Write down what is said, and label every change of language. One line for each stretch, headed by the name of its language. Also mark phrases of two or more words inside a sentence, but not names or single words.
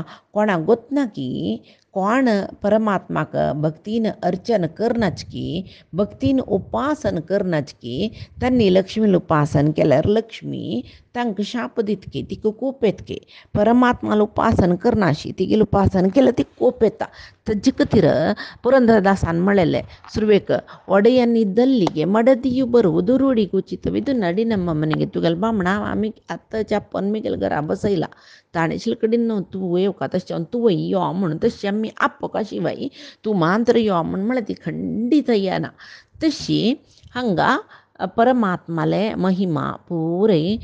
Konkani: कोणाक गोतना की कोण परमात्माक भक्तीन अर्चन करनाच की भक्तीन उपासन करनाच की तांणी लक्ष्मील उपासन केल्यार लक्ष्मी तांकां शाप दितकी तिका कोप येतकी परमात्माला उपासन करनाशी तिगेलें उपासन केल्यार ती कोप येता ताजे खातीर पुरंदरदासान म्हळेलें सुरवेक
Kannada: ಒಡೆಯನಿದ್ದಲ್ಲಿಗೆ ಮಡದಿಯು ಬರುವುದು ರೂಢಿಗುಚಿತವಿದು ನಡಿನಮ್ಮ ಮನೆಗೆ
Konkani: तुगेल बामणा आमी आतां चाप्पन मिगेल घरा बसयला ताणे कडेन तूं येवका तशें तूं यो म्हणून तशें आमी आप्प कशी बाई तूं मात्र यो म्हळ्यार ती खंडीत येना तशी हांगा परमात्माले महिमा पुरे